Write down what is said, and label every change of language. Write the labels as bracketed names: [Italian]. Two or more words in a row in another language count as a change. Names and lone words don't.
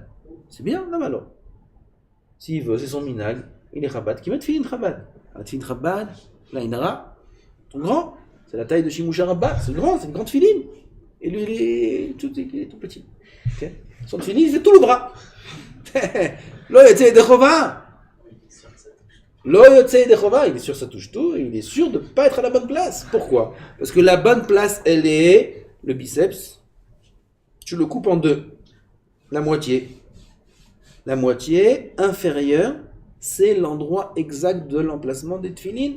[French] C'est bien, non alors. S'il veut, c'est son minag. Il est Chabad, qui met tefilin Chabad. Un tefilin Chabad, là, il aura tout grand. C'est la taille de [Hebrew] שימושא רבה, [French] c'est grand, c'est une grande tefilin. Et lui, il est tout petit. Okay. Son tefilin, il fait tout le bras. [Hebrew] לא יוצא ידי חובה. לא יוצא ידי חובה, [French] il est sûr que ça touche tout, et il est sûr de ne pas être à la bonne place. Pourquoi? Parce que la bonne place, elle est le biceps. Tu le coupes en 2. La moitié inférieure, c'est l'endroit exact de l'emplacement des tefilines.